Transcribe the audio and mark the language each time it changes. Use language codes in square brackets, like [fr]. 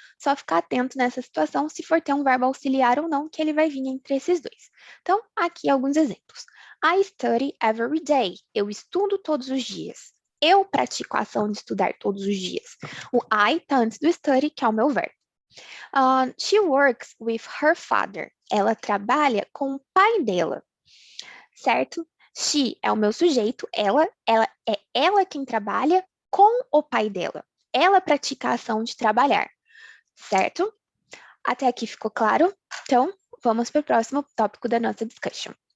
[pt] Só ficar atento nessa situação se for ter um verbo auxiliar ou não, que ele vai vir entre esses dois. Então, aqui alguns exemplos. [en] I study every day. [pt] Eu estudo todos os dias. Eu pratico a ação de estudar todos os dias. O I está antes do study, que é o meu verbo. [en] She works with her father. [pt] Ela trabalha com o pai dela. Certo? She é o meu sujeito, ela é ela quem trabalha com o pai dela. Ela pratica a ação de trabalhar, certo? Até aqui ficou claro? Então, vamos para o próximo tópico da nossa discussion.